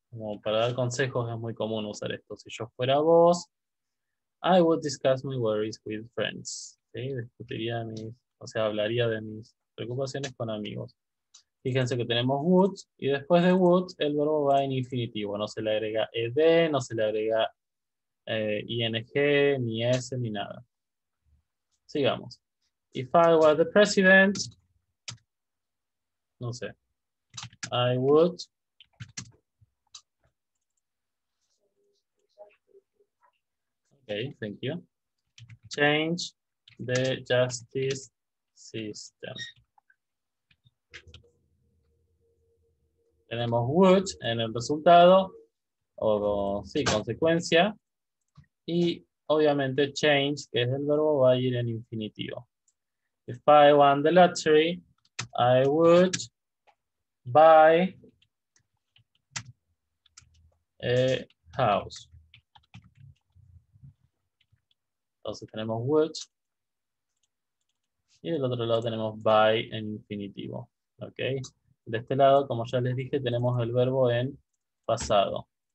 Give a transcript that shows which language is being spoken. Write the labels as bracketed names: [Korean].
[Spanish] Como para dar consejos es muy común usar esto. Si yo fuera vos, [English] I would discuss my worries with friends. [Spanish] ¿Sí? Discutiría hablaría de mis preocupaciones con amigos. Fíjense que tenemos would y después de would el verbo va en infinitivo. No se le agrega ed, no se le agrega ing, ni s, ni nada. Sigamos. [English] If I were the president, [Spanish] no sé. [English] I would. Okay, thank you. Change the justice system. [Spanish] Tenemos would en el resultado, o sí, consecuencia, y obviamente change, que es el verbo, va a ir en infinitivo. [English] If I won the lottery, I would buy a house. [Spanish] Entonces tenemos would, y del otro lado tenemos buy en infinitivo. ¿Ok? De este lado, como ya les dije, tenemos el verbo en pasado.